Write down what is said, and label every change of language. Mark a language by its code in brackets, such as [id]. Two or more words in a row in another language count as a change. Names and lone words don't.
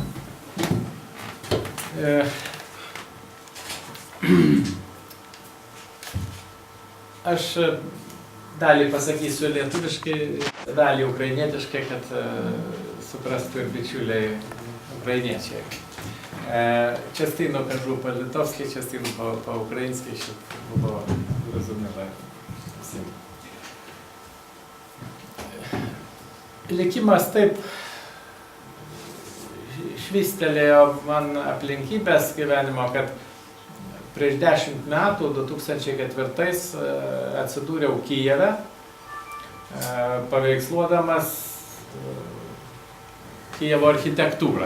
[lt] Aš dalį pasakysiu lietuviškai, dalį ukrainietiškai, kad suprastų ir bičiuliai ukrainiečiai. [uk] Частину кажу по-литовськи, частину по-українськи, щоб було зрозуміло всім. [lt] Likimas taip švystelėjo man aplinkybės gyvenimo, kad prieš 10 metų, 2004, atsidūriau Kijeve, paveiksluodamas Kijevo architektūrą.